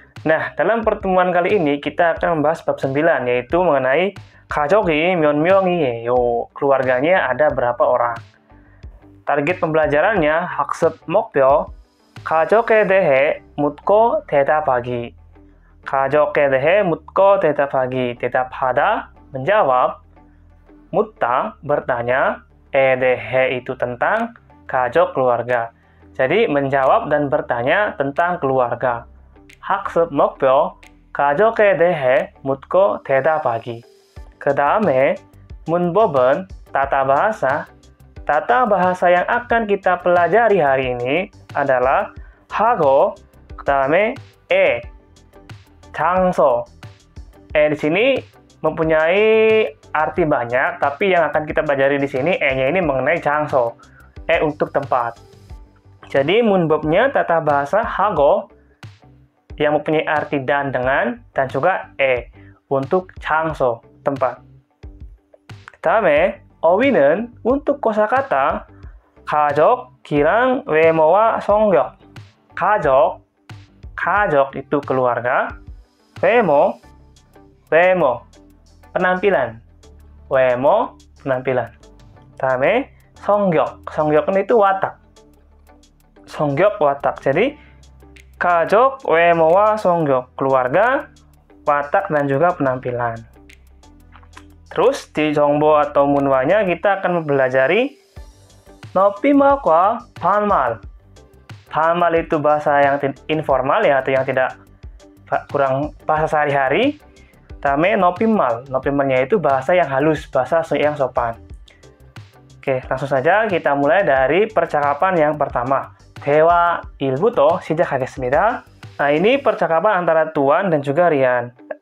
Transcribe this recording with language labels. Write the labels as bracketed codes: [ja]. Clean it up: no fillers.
[id] Nah, dalam pertemuan kali ini kita akan membahas bab 9 yaitu mengenai [ko] 가족이 몇 명이에요. [id] Keluarganya ada berapa orang? Target pembelajarannya [ko] 학습 목표 가족에 대해 묻고 대답하기. 가족에 대해 묻고 대답하기. 대답하다 [id] menjawab, [ko] 묻다 [id] bertanya, [ko] 대해 [id] itu tentang, [ko] 가족 [id] keluarga. Jadi menjawab dan bertanya tentang keluarga. [ko] 학습 목표 가족에 대해 묻고 대답하기. 그 다음에 문법은 [id] tata bahasa. Tata bahasa yang akan kita pelajari hari ini adalah [ko] 하고, 그다음에 장소. [id] Di sini mempunyai arti banyak, tapi yang akan kita pelajari di sini nya ini mengenai [ko] 장소. [id] Untuk tempat. Jadi 문법nya tata bahasa [ko] 하고 [id] yang mempunyai arti dan dengan dan juga untuk [ko] 장소, [id] tempat. [ko] 그다음에 어휘는 [id] untuk kosakata [ko] 가족, 기랑, 외모와 성격. 가족 [id] itu keluarga. [ko] 외모 [id] penampilan. [ko] 외모 [id] penampilan. [ko] 그다음에 성격은 [id] itu watak. [ko] 성격 [id] watak. Jadi [ko] 가족, 외모와 성격 [id] keluarga, watak dan juga penampilan. Terus di 정보 atau 문화nya kita akan mempelajari [ko] 높임말과 반말. 반말 [id] itu bahasa yang informal ya, atau yang tidak kurang bahasa sehari-hari. Tame [ko] 높임말. [id] 높임말nya itu bahasa yang halus, bahasa yang sopan. Oke, langsung saja kita mulai dari percakapan yang pertama. [ko] 대화 1부터 시작하겠습니다. [id] Nah, ini percakapan antara Tuan dan juga Rian.